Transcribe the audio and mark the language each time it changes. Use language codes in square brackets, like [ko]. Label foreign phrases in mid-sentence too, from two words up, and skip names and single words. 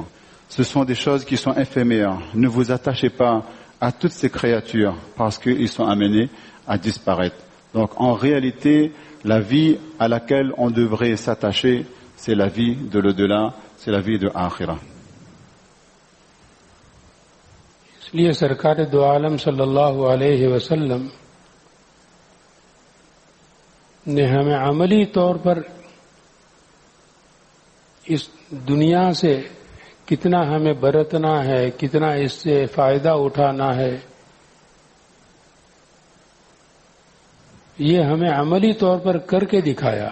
[fr] Ce sont des choses qui sont éphémères. Ne vous attachez pas à toutes ces créatures parce qu'ils sont amenés à disparaître. Donc en réalité, la vie à laquelle on devrait s'attacher, c'est la vie de l'au-delà, c'est la vie de Akhira. [hi] इसलिए सरकार दो आलम सल्लल्लाहु अलैहि वसल्लम ने हमें अमली तौर पर इस दुनिया से कितना हमें बरतना है, कितना इससे फायदा उठाना है, ये हमें अमली तौर पर करके दिखाया।